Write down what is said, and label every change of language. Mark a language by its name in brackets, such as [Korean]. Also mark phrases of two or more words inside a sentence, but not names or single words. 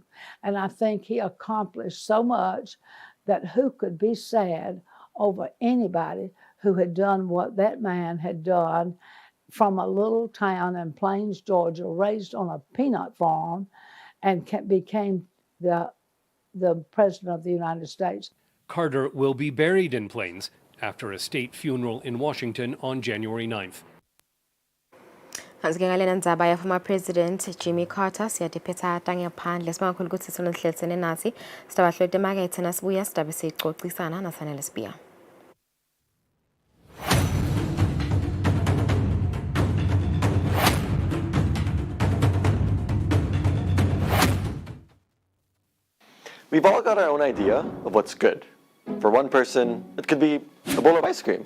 [English] And I think he accomplished so much that who could be sad over anybody who had done what that man had done from a little town in Plains, Georgia, raised on a peanut farm, and became the President of the United States. Carter will be buried in Plains after a state funeral in Washington on January 9th. [Swati] Ngalena ndzaba ya [English] former President [Swati] Jimmy Carter siyadiphetha ngaphandle sibakhulu ukuthi sona sihlelisene nathi sidaba hlwete emakethe nasibuya sidabe sixoxisana nasanele Sibiya. [English] We've all got our own idea of what's good. For one person, it could be a bowl of ice cream.